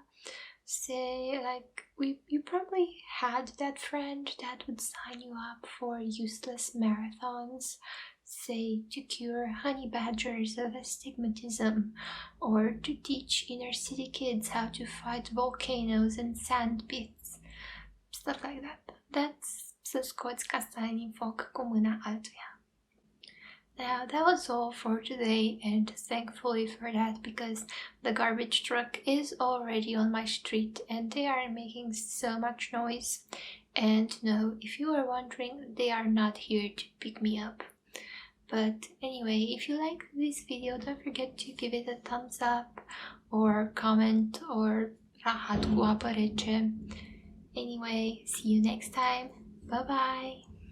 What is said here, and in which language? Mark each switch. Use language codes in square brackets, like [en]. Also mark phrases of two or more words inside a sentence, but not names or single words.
[en] Say like you probably had that friend that would sign you up for useless marathons, say to cure honey badgers of astigmatism, or to teach inner city kids how to fight volcanoes and sand pits, stuff like that. [ro] That's să scoți castane din foc cu mâna altuia. [en] Now that was all for today, and thankfully for that, because the garbage truck is already on my street and they are making so much noise. And no, if you are wondering, they are not here to pick me up. But anyway, if you like this video, don't forget to give it a thumbs up or comment or [ro] rahat cu apă rece. [en] Anyway, see you next time. Bye bye!